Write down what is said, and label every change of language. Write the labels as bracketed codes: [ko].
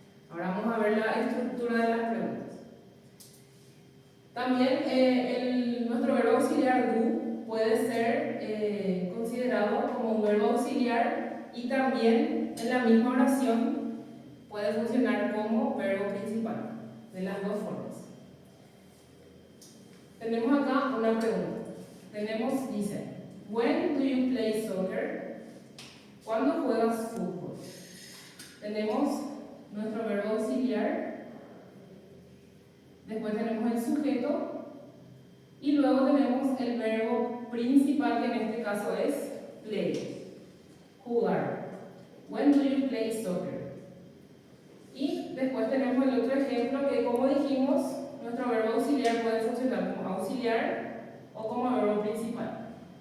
[es] Ahora vamos a ver la estructura de las preguntas. También nuestro verbo auxiliar do puede ser considerado como un verbo auxiliar y también en la misma oración puede funcionar como verbo principal, de las dos formas. Tenemos acá una pregunta. [en] Dice: When do you play soccer? [es] ¿Cuándo juegas fútbol? Tenemos nuestro verbo auxiliar. Después tenemos el sujeto y luego tenemos el verbo principal, que en este caso es play, jugar. [en] When do you play soccer? [es] Y después tenemos el otro ejemplo que, como dijimos, nuestro verbo auxiliar puede funcionar como auxiliar o como verbo principal.